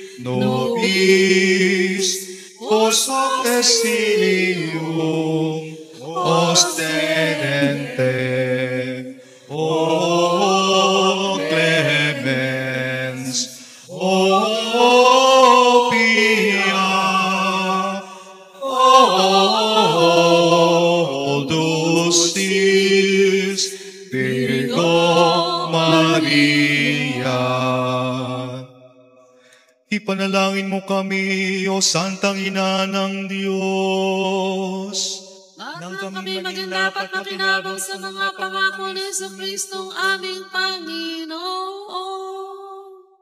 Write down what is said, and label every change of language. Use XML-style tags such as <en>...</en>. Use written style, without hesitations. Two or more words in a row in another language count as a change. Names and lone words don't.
<la>nobis, os hoc exilium, ostenente, o clemens, o pia, o dulcis Virgo Maria.</la> <tl>Ipanalangin mo kami, O Santang Ina ng Diyos, Nang kami maging dapat makinabang sa mga pangako ni Kristong aming Panginoon.</tl>